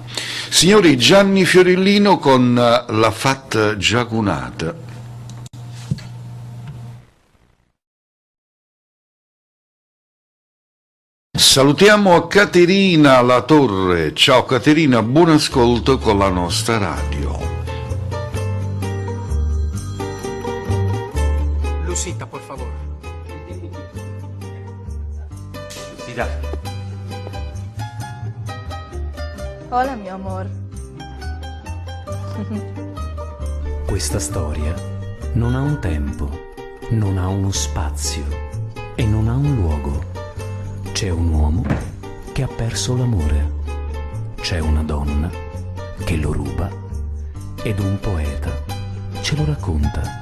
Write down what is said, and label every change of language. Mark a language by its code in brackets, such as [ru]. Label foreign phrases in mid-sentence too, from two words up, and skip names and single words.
[it] Signori, Gianni Fiorellino con La Fat Giacunata. Salutiamo Caterina La Torre. Ciao Caterina, buon ascolto con la nostra radio. [es] Lucita, por favor. Lucita. Hola, [it] mio amor. Questa storia non ha un tempo, non ha uno spazio e non ha un luogo. C'è un uomo che ha perso l'amore, c'è una donna che lo ruba ed un poeta ce lo racconta.